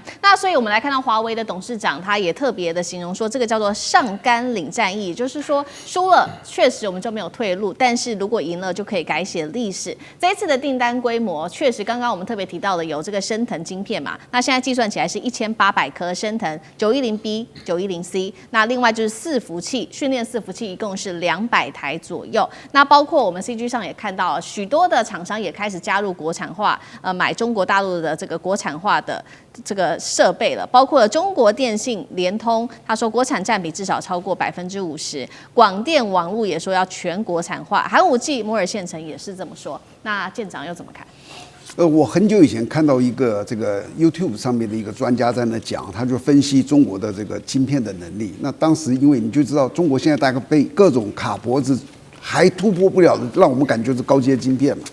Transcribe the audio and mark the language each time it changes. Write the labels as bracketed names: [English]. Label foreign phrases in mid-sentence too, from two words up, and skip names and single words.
[Chinese] 那所以我們來看到華為的董事長，他也特別的形容說，這個叫做上甘嶺戰役，也就是說輸了確實我們就沒有退路，但是如果贏了就可以改寫歷史。這一次的訂單規模確實，剛剛我們特別提到的有這個昇騰晶片嘛， 嘛，那現在計算起來是1800顆升騰 910B、910C， 那另外就是伺服器，訓練伺服器一共是200台左右。那包括我們 CG 上也看到，許多的廠商也開始加入國產化，買中國大陸的這個國產化的這個設備了，包括了中國電信、聯通，他說國產佔比至少超過50%，廣電網絡也說要全國產化，寒武紀、摩爾縣城也是這麼說。那艦長又怎麼看？我很久以前看到一個這個 YouTube 上面的一個專家在那講，他就分析中國的這個晶片的能力。那當時因為你就知道，中國現在大概被各種卡脖子還突破不了的，讓我們感覺是高階晶片嘛。